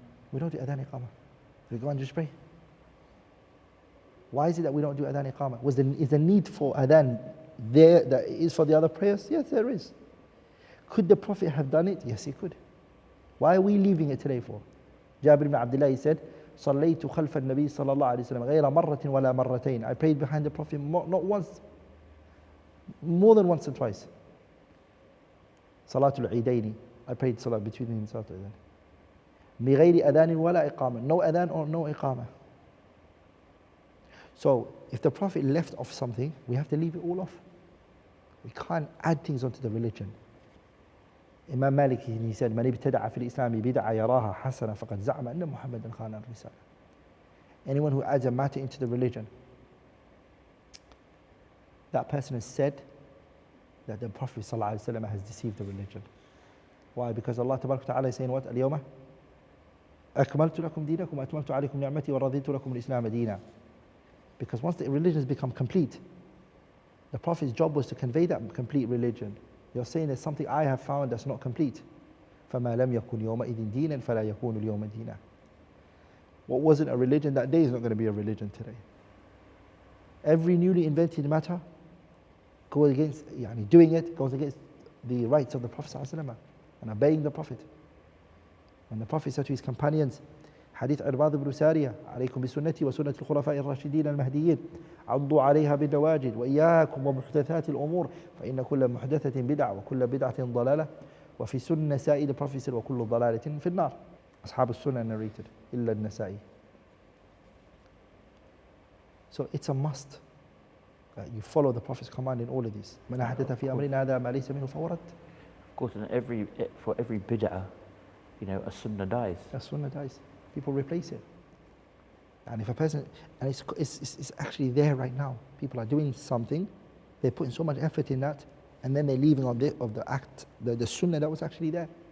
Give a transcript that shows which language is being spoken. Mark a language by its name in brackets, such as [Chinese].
[English] We don't do adhan and iqamah. We go and just pray. Why is it that we don't do adhan and iqamah? Is the need for adhan there that is for the other prayers? Yes, there is. Could the Prophet have done it? Yes, he could. Why are we leaving it today for? Jabir ibn Abdullah, he said, [Arabic] صليت خلف النبي صلى الله عليه وسلم غير مرة ولا مرتين. [English] I prayed behind the Prophet not once, more than once and twice. Salatul Eidaini, I prayed salah between him and Salatul Eidain. [Arabic] بغير أذان ولا إقامة. [English] No adhan or no iqamah. So if the Prophet left off something, we have to leave it all off. We can't add things onto the religion. Imam Malik, he said, [Arabic] من ابتدع في الإسلام بدعة يراها حسنة فقد زعم أن محمدا خان الرسالة. [English] Anyone who adds a matter into the religion, that person has said that the Prophet ﷺ has deceived the religion. Why? Because Allah Tabarak Ta'ala is saying what? [Arabic] اليوم أكملت لكم دينكم وأتممت عليكم نعمتي ورضيت لكم الإسلام دينا. [English] Because once the religion has become complete, the Prophet's job was to convey that complete religion. You're saying there's something I have found that's not complete. [Arabic] فَمَا لَمْ يَكُنْ يَوْمَئِذٍ دِينًا فَلَا يَكُونُ الْيَوْمَ دِينًا. [English] What wasn't a religion that day is not going to be a religion today. Every newly invented matter goes against, doing it goes against the rights of the Prophet ﷺ and obeying the Prophet. When the Prophet said to his companions, [Arabic] حديث عرباض بن سارية عليكم بسنتي وسنة الخلفاء الراشدين المهديين عضوا عليها بالنواجذ وإياكم ومحدثات الأمور فإن كل محدثة بدعة وكل بدعة ضلالة وفي سنة سائد [English] the Prophet said [Arabic] وكل ضلالة في النار. أصحاب السنة [English] narrated [Arabic] إلا النسائي. [English] So it's a must that you follow the Prophet's command in all of this. [Arabic] من أحدث في أمرنا هذا ما ليس منه فهو رد. [English] Of course, and for every bid'ah, a sunnah dies. A sunnah dies. People replace it. And if a person, and it's actually there right now. People are doing something, they're putting so much effort in that, and then they're leaving of the act, the sunnah that was actually there.